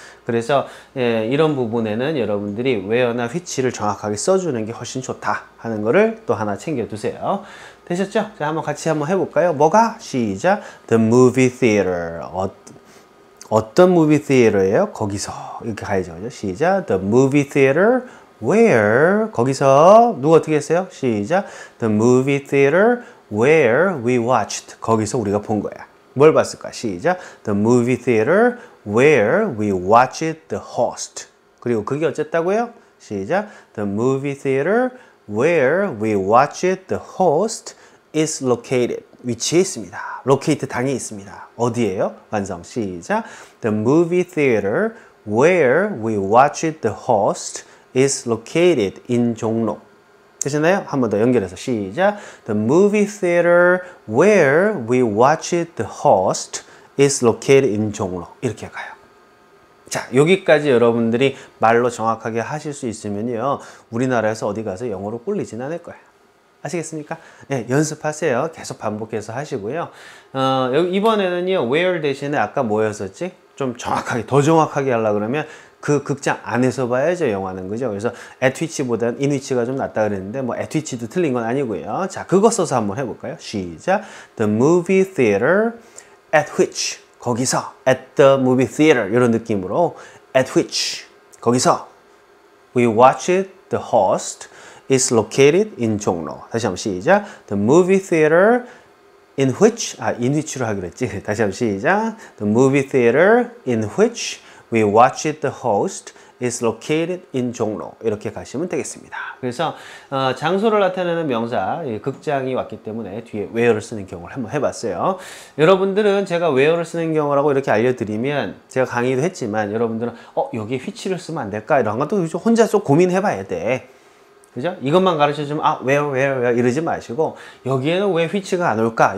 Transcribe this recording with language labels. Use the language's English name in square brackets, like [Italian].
[Korean] 그래서 이런 부분에는 여러분들이 where나 which를 정확하게 써주는 게 훨씬 좋다 하는 거를 또 하나 챙겨두세요. 되셨죠? 자, 한번 같이 한번 해볼까요? 뭐가? 시작. [English] The movie theater. [Korean] 어떤 movie theater예요? 거기서 이렇게 가야죠. 그죠? 시작. [English] The movie theater where [Korean] 거기서 누가 어떻게 했어요? 시작. [English] The movie theater where we watched. [Korean] 거기서 우리가 본 거야. 뭘 봤을까? 시작. [English] The movie theater where we watched the host. [Korean] 그리고 그게 어쨌다고요? 시작. [English] The movie theater where we watched the host is located. [Korean] 위치에 있습니다. locate 당에 있습니다. 어디예요? 완성. 시작. [English] The movie theater where we watched the host is located in 종로. [Korean] 되시나요? 한 번 더 연결해서 시작. [English] The movie theater where we watched the host is located in 종로. [Korean] 이렇게 가요. 자, 여기까지 여러분들이 말로 정확하게 하실 수 있으면요. 우리나라에서 어디 가서 영어로 꿀리진 않을 거예요. 아시겠습니까? 네, 연습하세요. 계속 반복해서 하시고요. 이번에는요. where 대신에 아까 뭐였었지? 좀 정확하게, 더 정확하게 하려고 그러면 그 극장 안에서 봐야죠, 영화는. 그죠? 그래서 at which보다는 in which가 좀 낫다 그랬는데, 뭐 at which도 틀린 건 아니고요. 자, 그거 써서 한번 해볼까요? 시작. [English] The movie theater at which. [Korean] 거기서. [English] at the movie theater. [Korean] 이런 느낌으로. [English] at which. 거기서. we watched the host is located in 종로. [Korean] 다시 한번 시작. [English] The movie theater in which. [Korean] in which로 하기로 했지. 다시 한번 시작. [English] The movie theater in which we watched the host is located in 종로. [Korean] 이렇게 가시면 되겠습니다. 그래서 장소를 나타내는 명사, 극장이 왔기 때문에 뒤에 where를 쓰는 경우를 한번 해봤어요. 여러분들은 제가 where를 쓰는 경우라고 이렇게 알려드리면 제가 강의도 했지만 여러분들은 여기에 which를 쓰면 안 될까? 이런 것도 혼자 좀 고민해봐야 돼. 그죠? 이것만 가르쳐주면 where 이러지 마시고 여기에는 왜 which가 안 올까?